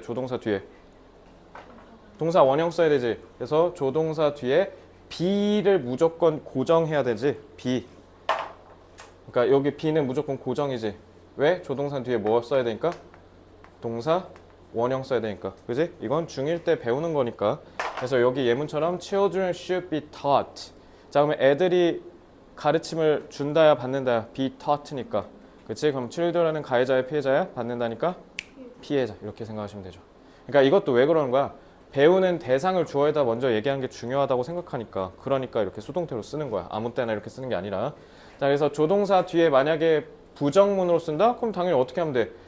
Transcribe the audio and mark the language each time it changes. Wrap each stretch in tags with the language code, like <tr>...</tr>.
<ko>조동사 뒤에 동사 원형 써야 되지. 그래서 조동사 뒤에 be를 무조건 고정해야 되지.</ko> <en>be.</en> <ko>그러니까 여기 be는 무조건 고정이지. 왜? 조동사 뒤에 뭐 써야 되니까? 동사 원형 써야 되니까. 그지? 이건 중1 때 배우는 거니까. 그래서 여기 예문처럼</ko> <en>children should be taught.</en> <ko>자, 그러면 애들이 가르침을 준다야 받는다야 be taught니까. 그치? 그럼 children은 가해자야 피해자야? 받는다니까? 피해자. 이렇게 생각하시면 되죠. 그러니까 이것도 왜 그러는 거야? 배우는 대상을 주어에다 먼저 얘기하는 게 중요하다고 생각하니까. 그러니까 이렇게 수동태로 쓰는 거야. 아무 때나 이렇게 쓰는 게 아니라. 자, 그래서 조동사 뒤에 만약에 부정문으로 쓴다? 그럼 당연히 어떻게 하면 돼?</ko>